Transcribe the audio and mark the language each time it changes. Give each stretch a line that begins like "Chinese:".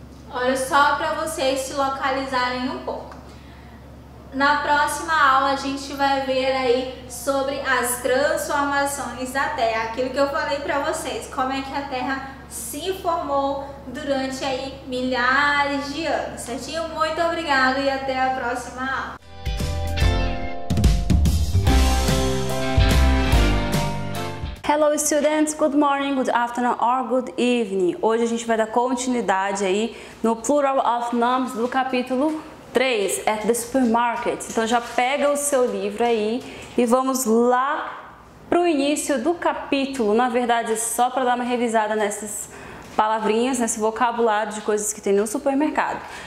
Portuguese: Olha só para vocês se localizarem um pouco. Na próxima aula a gente vai ver aí sobre as transformações da Terra, aquilo que eu falei para vocês, como é que a Terra se formou durante aí milhares de anos, certinho? Muito obrigada e até a próxima aula.
English: Hello students, good morning, good afternoon or good evening.
Portuguese: Hoje a gente vai dar continuidade aí no Plural of Nouns do capítulo 3, at the supermarket. Então já pega o seu livro aí e vamos lá para o início do capítulo. Na verdade, só para dar uma revisada nessas palavrinhas, nesse vocabulário de coisas que tem no supermercado.